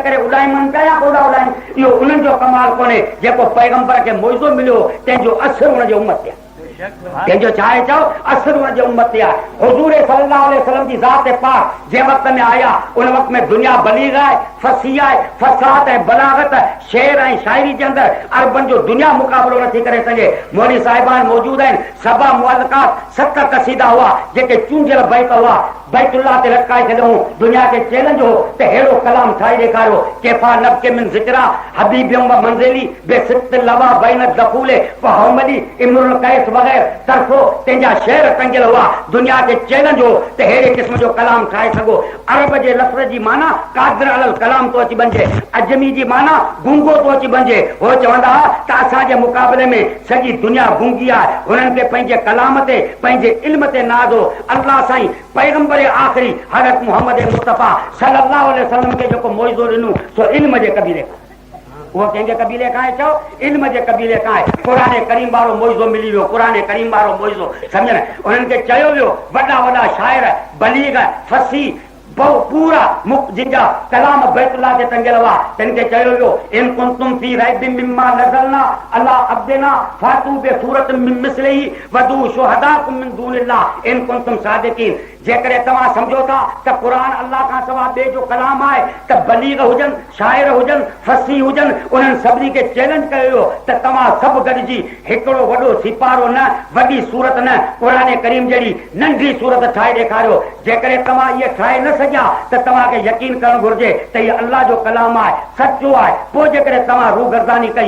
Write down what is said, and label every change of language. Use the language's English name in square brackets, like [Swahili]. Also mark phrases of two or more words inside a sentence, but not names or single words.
[Sindhi] करे उॾाइनि था या कोन था उॾाइनि इहो उन्हनि जो कमाल कोन्हे जेको पैगंबर खे मोइज़ो मिलियो तंहिंजो असर हुनजे उम्मत ते कंहिंजो छा आहे चओ असर हुनजे उम्मत ते आहे हुज़ूर [Arabic] صلى الله عليه وسلم [Sindhi] जी ज़ात पाक जंहिं वक़्त में आया उन वक़्त में दुनिया बलीग आहे फसी आहे फसाद ऐं बलागत शेर ऐं शाइरी जे अंदरि अरबनि जो दुनिया मुक़ाबिलो नथी करे सघे मौलवी साहिबान मौजूद आहिनि सबा मुअल्लकात 7 क़सीदा हुआ जेके चूंडियल बैत हुआ बैतुल्लाह ते लटकाए छॾूं दुनिया खे चैलेंज हो त अहिड़ो कलाम ठाहे ॾेखारियो [Arabic] قفا نبك من ذكرى حبيب ومنزل بسقط اللوى بين الدخول فحومل [Sindhi] इमरुल कैस वगैर तरफो तंहिंजा शेर टंगियल हुआ दुनिया खे चैलेंज हो त अहिड़े क़िस्म जो कलाम ठाहे सघो अरब जे लफ़्ज़ जी माना [Arabic] قادر على الكلام [Sindhi] तो अची बणिजे अजमी जी माना गूंगो तो अची बणिजे हो चवंदा त असांजे मुक़ाबले में सॼी दुनिया गूंगी आहे हुननि खे पंहिंजे कलाम ते पंहिंजे इल्म ते नाज़ हो अल्लाह साईं पैगंबर आख़िरी हज़रत मुहम्मद मुस्तफ़ा [Arabic] صلى الله عليه وسلم [Sindhi] खे जेको मोइज़ो ॾिनो सो इल्म जे कबीले उहो कंहिंजे कबीले खां चओ इल्म जे कबीले खां क़ुरान करीम वारो मोइज़ो मिली वियो क़ुरान करीम वारो मोइज़ो सम्झनि उन्हनि खे चयो वियो वॾा वॾा शाइर बलीग फसी पूरा जिनजा कलाम बैतुल्लाह ते टंगियल हुआ तिन खे चयो वियो [Arabic] إن كنتم في ريب مما نزلنا على عبدنا فأتوا بسورة من مثله وادعوا شهداءكم من دون الله إن كنتم صادقين [Sindhi] जेकॾहिं तव्हां सम्झो था त क़ुर अल्लाह खां सवाइ ॿिए जो कलाम आहे त बलीग हुजनि शाइर हुजनि फसी हुजनि उन्हनि सभिनी खे चैलेंज कयो वियो त तव्हां सभु गॾिजी हिकिड़ो वॾो सिपारो न वॾी सूरत न क़ुर करीम जहिड़ी नंढी सूरत ठाहे ॾेखारियो जेकॾहिं तव्हां इहे ठाहे न सघिया त तव्हांखे यकीन करणु घुर्जे त इहो अल्लाह जो कलाम आहे सचो आहे पोइ जेकॾहिं तव्हां रूगर्दानी कई